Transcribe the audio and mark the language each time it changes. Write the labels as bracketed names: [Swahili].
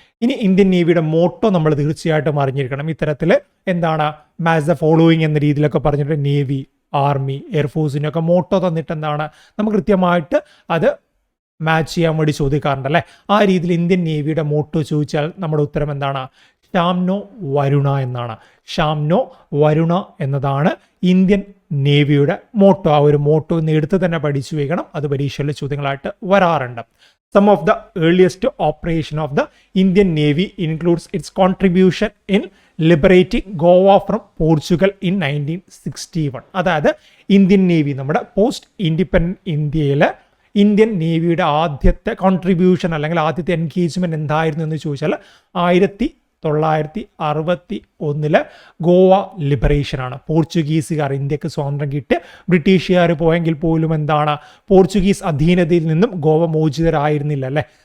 [Malayalam] ഇനി Indian നേവിയുടെ motto നമ്മൾ തീർച്ചയായിട്ടും അറിഞ്ഞിരിക്കണം. ഇത്തരത്തിൽ എന്താണ് [English] match the following [Malayalam] എന്ന രീതിയിലൊക്കെ പറഞ്ഞിട്ട് നേവി, ആർമി, എയർഫോഴ്സിനൊക്കെ മോട്ടോ തന്നിട്ട് എന്താണ് നമുക്ക് കൃത്യമായിട്ട് അത് മാച്ച് ചെയ്യാൻ വേണ്ടി ചോദിക്കാറുണ്ടല്ലേ. ആ രീതിയിൽ ഇന്ത്യൻ നേവിയുടെ മോട്ടോ ചോദിച്ചാൽ നമ്മുടെ ഉത്തരം എന്താണ്? ഷാംനോ വരുണ എന്നാണ്. ഷാംനോ വരുണ എന്നതാണ് ഇന്ത്യൻ നേവിയുടെ മോട്ടോ. ആ ഒരു മോട്ടോ ഇന്ന് എടുത്ത് തന്നെ പഠിച്ചു വയ്ക്കണം. അത് പരീക്ഷയിലെ ചോദ്യങ്ങളായിട്ട് വരാറുണ്ട്. [English] Some of the earliest operation of the Indian Navy includes its contribution in liberating Goa from Portugal in 1961. [Malayalam] അതായത് ഇന്ത്യൻ നേവി നമ്മുടെ പോസ്റ്റ് ഇൻഡിപെൻഡൻറ്റ് ഇന്ത്യയിലെ ഇന്ത്യൻ നേവിയുടെ ആദ്യത്തെ കോൺട്രിബ്യൂഷൻ അല്ലെങ്കിൽ ആദ്യത്തെ എൻഗേജ്മെൻറ്റ് എന്തായിരുന്നു എന്ന് ചോദിച്ചാൽ 1961 ഗോവ ലിബറേഷനാണ്. പോർച്ചുഗീസുകാർ ഇന്ത്യക്ക് സ്വാതന്ത്ര്യം കിട്ടി ബ്രിട്ടീഷുകാർ പോയെങ്കിൽ പോലും എന്താണ് പോർച്ചുഗീസ് അധീനതയിൽ നിന്നും ഗോവ മോചിതരായിരുന്നില്ല അല്ലേ.